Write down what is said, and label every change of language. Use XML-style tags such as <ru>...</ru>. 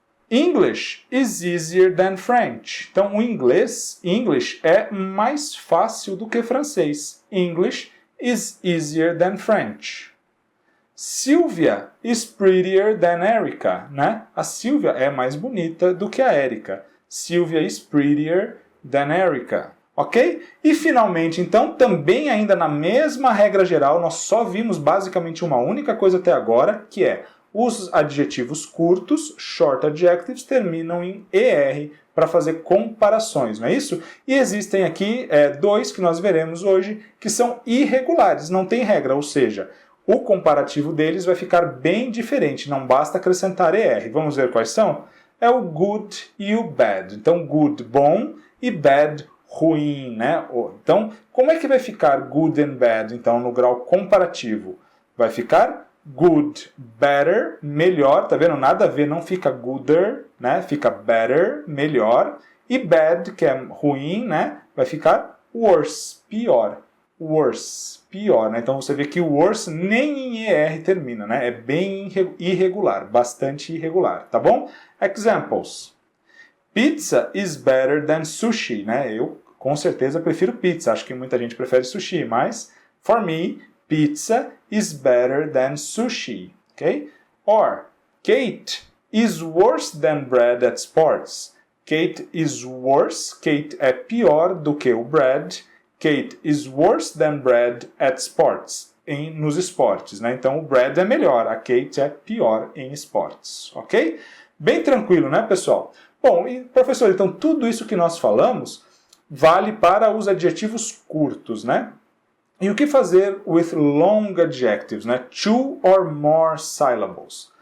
<en>English is easier than French.</en> <pt>Então, o English é mais fácil do que francês.</pt> <en>English is easier than French. Sylvia is prettier than Erica, né?</en> <pt>A Sylvia é mais bonita do que a Erica.</pt> <en>Sylvia is prettier than Erica, ok?</en> <pt>E finalmente, então, também ainda na mesma regra geral, nós só vimos basicamente uma única coisa até agora, que é os adjetivos curtos, short adjectives, terminam em ER para fazer comparações, não é isso? E existem aqui dois que nós veremos hoje que são irregulares, não tem regra, ou seja, o comparativo deles vai ficar bem diferente, não basta acrescentar ER. Vamos ver quais são? É o good e o bad. Então, good, bom, e bad, ruim, né? Então, como é que vai ficar good and bad, então, no grau comparativo? Vai ficar good, better, melhor, tá vendo? Nada a ver, não fica gooder, né? Fica better, melhor. E bad, que é ruim, né? Vai ficar worse, pior. Worse, pior, né? Então você vê que o worse nem em ER termina, né? É bem irregular, bastante irregular, tá bom?</pt> <en>Examples. Pizza is better than sushi,</en> <pt>né? Eu com certeza prefiro pizza, acho que muita gente prefere sushi, mas</pt> <en>for me, pizza is better than sushi,</en> <pt>ok?</pt> <en>Or, Kate is worse than Brad at sports. Kate is worse,</en> <pt>Kate é pior do que o Brad.</pt> <en>Kate is worse than Brad at sports.</en> <pt>Nos esportes, né? Então o Brad é melhor, a Kate é pior em esportes, ok? Bem tranquilo, né, pessoal? Bom, e professor, então tudo isso que nós falamos vale para os adjetivos curtos, né? E o que fazer</pt> <en>with long adjectives, né? Two or more syllables.</en>